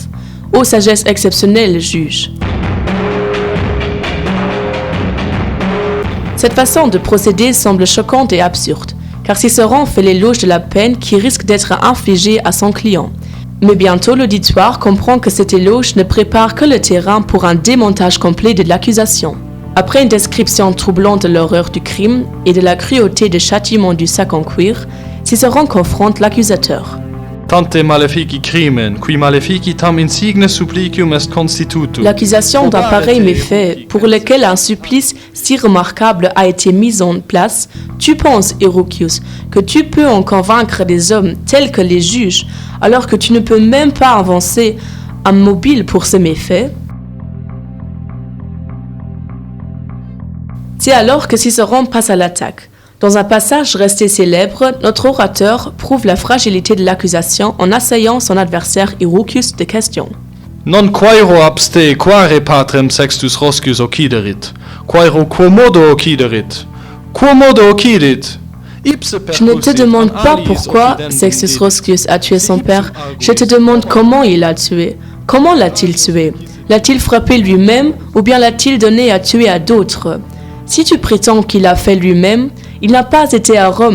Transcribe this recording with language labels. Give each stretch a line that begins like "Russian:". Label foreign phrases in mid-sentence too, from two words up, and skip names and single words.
French: Ô sagesse exceptionnelle, juge! Cette façon de procéder semble choquante et absurde, car Cicéron fait l'éloge de la peine qui risque d'être infligée à son client. Mais bientôt l'auditoire comprend que cet éloge ne prépare que le terrain pour un démontage complet de l'accusation. Après une description troublante de l'horreur du crime et de la cruauté du châtiment du sac en cuir, Cicéron confronte l'accusateur.
Latin: Tante malefici crimen, qui malefici tam insigne supplicium est constitutus.
French: L'accusation d'un pareil méfait, pour lequel un supplice si remarquable a été mis en place, tu penses, Eurocius, que tu peux en convaincre des hommes tels que les juges, alors que tu ne peux même pas avancer un mobile pour ce méfait? C'est alors que Cicéron passe à l'attaque. Dans un passage resté célèbre, notre orateur prouve la fragilité de l'accusation en assaillant son adversaire Eurocius de questions.
Latin: Non quaero abste quare patrem Sextus Roscius occiderit, quaero quomodo occiderit, quomodo occidit.
French: Je ne te demande pas pourquoi Sextus Roscius a tué son père, je te demande comment il l'a tué. Comment l'a-t-il tué? L'a-t-il frappé lui-même ou bien l'a-t-il donné à tuer à d'autres? Si tu prétends qu'il l'a fait lui-même, il n'a pas été à Rome.